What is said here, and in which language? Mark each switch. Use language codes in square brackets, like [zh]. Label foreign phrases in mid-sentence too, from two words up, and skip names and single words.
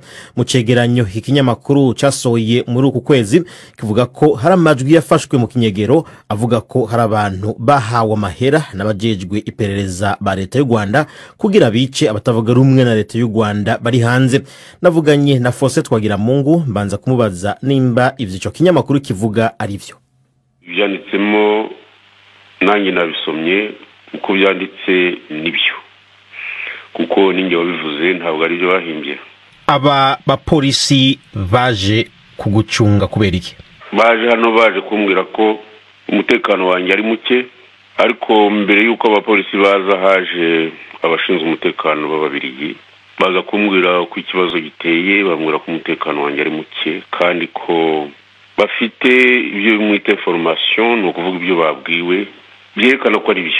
[rn] Mu cegeranyo ikinyamakuru cyasohoye muri uku kwezi kivuga ko hari amajwi yafashwe mu kinyegero avuga ko hari abantu bahawe amahera n'abajejwe iperereza ba leta y'u Rwanda kugira bice abatavuga rumwe na leta y'u Rwanda bari hanze. Navuganye na Faustin Twagiramungu mbanza kumubaza nimba ivyo kinyamakuru kivuga ari byo. [rw] Byanditsemo nanjye nabisomye uko byanditse nibyo, kuko ninjye wabivuze ntabwo ari byo bahimbye. Aba bapolisi baje kugucunga kubera iki? Baje hano baje kumbwira ko umutekano wanjye ari muke, ariko mbere yuko abapolisi baza haje abashinzwe umutekano b'Ababirigi baza kumbwira ko ikibazo giteye, bambwira ko umutekano wanjye ari muke kandi ko bafite ibyo mwita information, no kuvuga ibyo babwiwe byerekana ko ari byo.